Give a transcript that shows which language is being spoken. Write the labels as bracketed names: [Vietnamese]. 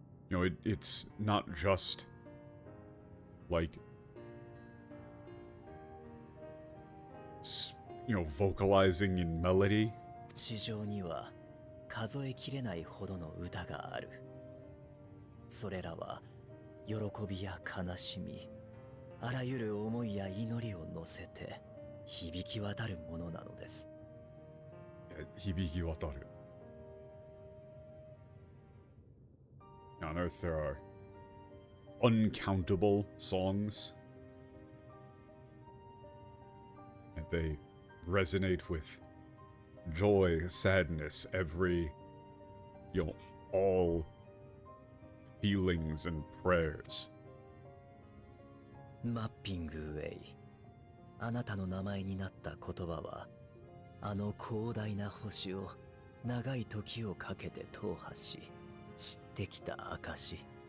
[English] You know, it's not just like, you know, vocalizing in melody. [Japanese] 地上には数えきれないほどの歌がある。それらは喜びや悲しみ、あらゆる思いや祈りを乗せて響き渡るものなのです。響き渡る. [English] On Earth there are uncountable songs. And they resonate with joy, sadness, every, you know, all feelings and prayers. [Japanese] マッピングウェイ。あなたの名前になった言葉は、あの広大な星を長い時をかけて踏破し、知ってきた証。